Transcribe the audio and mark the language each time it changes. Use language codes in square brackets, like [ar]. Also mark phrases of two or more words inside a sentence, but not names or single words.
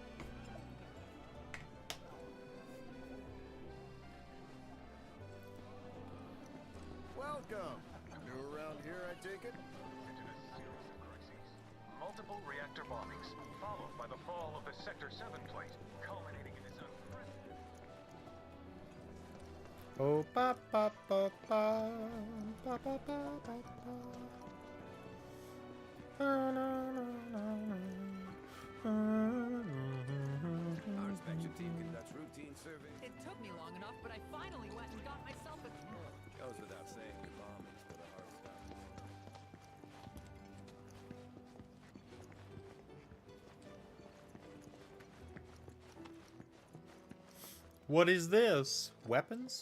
[en] Welcome. New around here, I take it? Multiple reactor bombings, followed by the fall of the Sector 7 plate, culminating in this unprecedented... Oh, ba ba ba ba ba ba ba ba ba. Our inspection team conducts routine surveys. It took me long enough, but I finally went and got myself a... Goes without saying, the bombing's for the hard stuff. What is this? Weapons?